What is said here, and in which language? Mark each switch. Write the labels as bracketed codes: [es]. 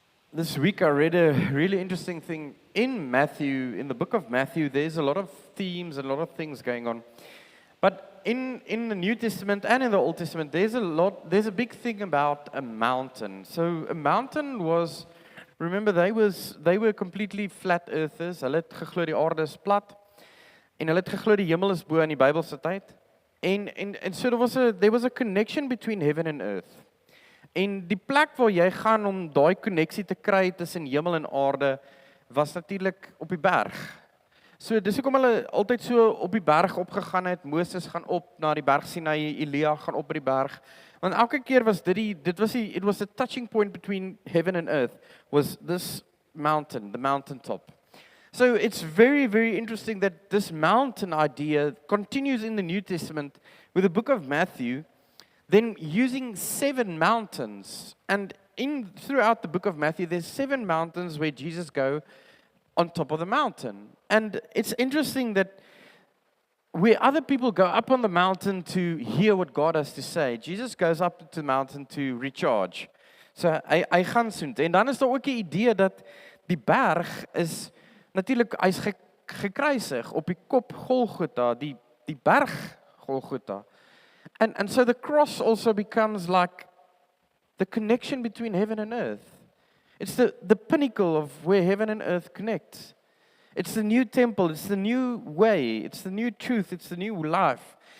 [en] This week I read a really interesting thing in Matthew, in the book of Matthew. There's a lot of themes and a lot of things going on. But in the New Testament and in the Old Testament, there's a big thing about a mountain. So a mountain was, remember, they were completely flat earthers. [af] Hulle het geglo die aarde is plat. En hulle het geglo die hemel is bo in die Bybelse tyd. [en] And so there was a connection between heaven and earth. [af] En die plek waar jy gaan om daai koneksie te kry tussen hemel en aarde was natuurlik op die berg. So dis hoekom hulle altyd so op die berg opgegaan het. Moses gaan op na die berg Sinai, Elia gaan op by die berg. Want elke keer was [en] it was the touching point between heaven and earth, was this mountain, the mountaintop. So it's very, very interesting that this mountain idea continues in the New Testament with the book of Matthew, then using 7 mountains. And throughout the book of Matthew, there's 7 mountains where Jesus go on top of the mountain. And it's interesting that where other people go up on the mountain to hear what God has to say, Jesus goes up to the mountain to recharge. [af] So hy gaan soontoe. En dan is daar ook 'n idee dat die berg is natuurlik hy's gekruisig op die kop Golgotha, die berg Golgotha. [en] And so the cross also becomes like the connection between heaven and earth. It's the pinnacle of where heaven and earth connect. It's the new temple, it's the new way, it's the new truth, it's the new life.